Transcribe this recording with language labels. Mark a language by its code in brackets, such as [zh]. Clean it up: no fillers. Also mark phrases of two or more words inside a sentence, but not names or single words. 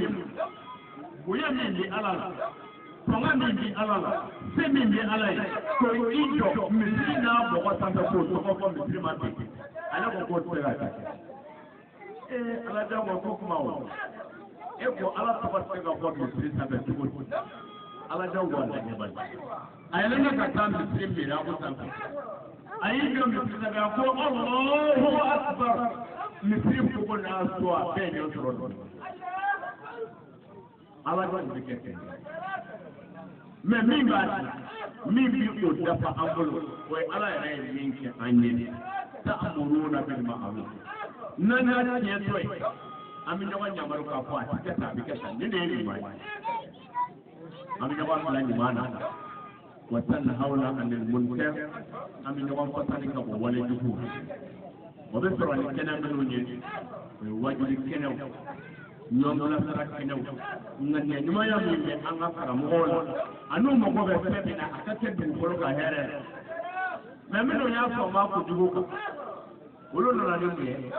[bm] mun bonya min bɛ ala la fanga min bɛ ala la se min bɛ ala ye ko i jɔ misiri n'a bɔgɔ sanfɛ k'o tɔgɔ fɔ misiri ma ten ale ko k'o tɛ se ka kɛ ala jan ko ko kuma o e ko ala tɔgɔ tɛ se ka fɔ misiri sanfɛ cogo di ala jan ko a lajɛ bali a yɛlɛnna ka taa misiri miiri a ko sanfɛ a y'i jɔ misiri sanfɛ a ko [ar] الله أكبر [bm] misiri fogo n'a so a bɛɛ ɲɛ sɔrɔ dɔɔni ala jan bɛ kɛ ten mais min b'a la min bi o dafa an bolo o ye ala yɛrɛ ye min kɛ an ye [ar] تأمرون بالمعروف [bm] n'an y'a tiɲɛ tɔ ye an bɛ ɲɔgɔn yamaru k'a fɔ a tɛ kɛ tan a bɛ kɛ tan ne de ye ɲuman ye an bɛ ɲɔgɔn bila ɲuman na [ar] وتنهون عن المنكر [bm] an bɛ ɲɔgɔn fasani ka bɔ wale jugu o bɛ sɔrɔ ni kɛnɛ minnu ye o ye wajuli kɛnɛw ɲɔgɔnlasara kɛnɛw ŋaniya ɲumanya min bɛ an ka karamɔgɔw la an'u mago bɛ fɛn min na a ka kɛ dugukolo ka hɛrɛ mais minnu y'a fɔ n b'a kojugu kan olu nana ni mun ye